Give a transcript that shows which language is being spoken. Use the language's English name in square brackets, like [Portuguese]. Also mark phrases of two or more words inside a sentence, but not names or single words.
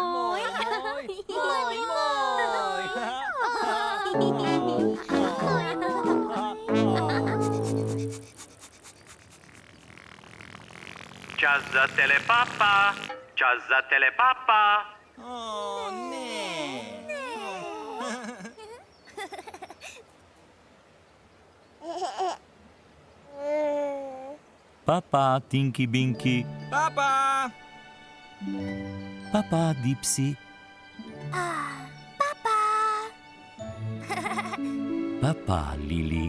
[Slovenian] Čas za telepapa. Čas za telepapa. Oh, ne. Papa, Tinky Binky. Papa! Papa, Dipsy. Papa, Lili.